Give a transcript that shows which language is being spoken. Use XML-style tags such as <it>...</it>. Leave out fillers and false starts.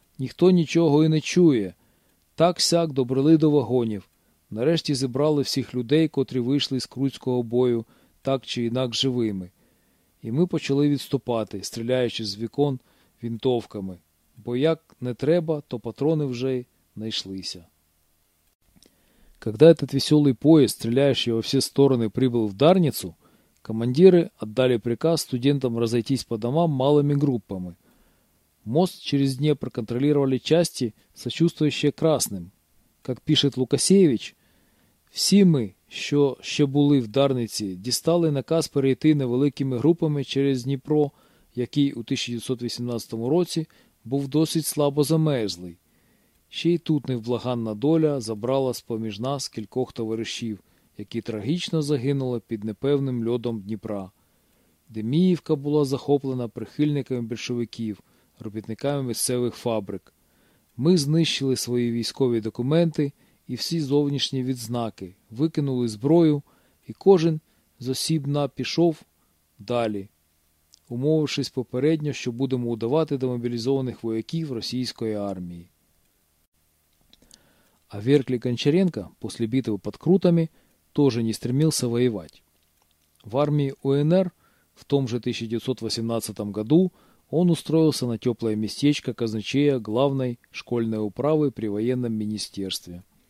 <uk>Ніхто нічого і не чує!» Так-сяк добрали до вагонів. Нарешті зібрали всіх людей, котрі вийшли з Круцького бою, так чи інак живими. І ми почали відступати, стріляючи з вікон винтовками. Бо як не треба, то патрони вже знайшлися.</uk> <ru>Когда этот веселый поезд, стреляющий во все стороны, прибыл в Дарницу, командиры отдали приказ студентам разойтись по домам малыми группами. Мост через Днепр контролировали части, сочувствующие красным. Как пишет Лукасевич,</ru> <uk>«Всі ми, що ще були в Дарниці, дістали наказ перейти невеликими групами через Дніпро, який у 1918 році був досить слабо замерзлий. Ще й тут невблаганна доля забрала з-поміж нас кількох товаришів, які трагічно загинули під непевним льодом Дніпра. Деміївка була захоплена прихильниками більшовиків, робітниками місцевих фабрик. Ми знищили свої військові документи і всі зовнішні відзнаки, викинули зброю, і кожен з осіб на пішов далі, умовившись попередньо, що будемо удавати демобілізованих вояків російської армії».</uk> <ru>А Веркли Гончаренко после битвы под Крутами тоже не стремился воевать. В армии УНР в том же 1918 году он устроился на теплое местечко казначея главной школьной управы при военном министерстве.</ru>